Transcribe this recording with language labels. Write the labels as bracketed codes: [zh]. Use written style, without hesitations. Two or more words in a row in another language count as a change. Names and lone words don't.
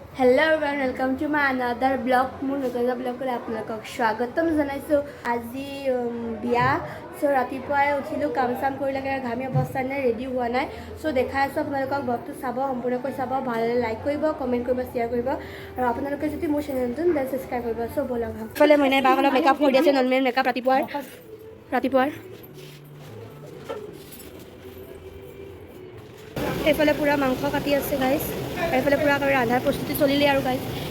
[en] hello everyone welcome to my another blog [as] মোৰ নতুন ব্লগলৈ আপোনালোক স্বাগতম জনাইছোঁ। আজি বিয়া सो रातिपुৱাই উঠিলোঁ, কাম চাম কৰিলেগে, ঘামি অৱস্থা নাই, ৰেডি হোৱা নাই। সো দেখাই আছোঁ আপোনালোকক, ব্লগটো চাব, সম্পূৰ্ণকৈ চাব, ভাল লাইক কৰিব, কমেণ্ট কৰিব, শ্বেয়াৰ কৰিব আৰু আপোনালোকে যদি মোৰ চেনেলটো দেন ছাবস্ক্ৰাইব কৰিব। সো বলক ফালে মইনাই বাক অলপ মেকআপ কৰি আছে, নৰ্মেল মেকআপ ৰাতিপুৱাৰ এইফালে পুৰা মাংস কাটি আছে গাইজ, এইফালে পুৰা ৰান্ধাৰ প্ৰস্তুতি চলিলে আৰু গাইজ।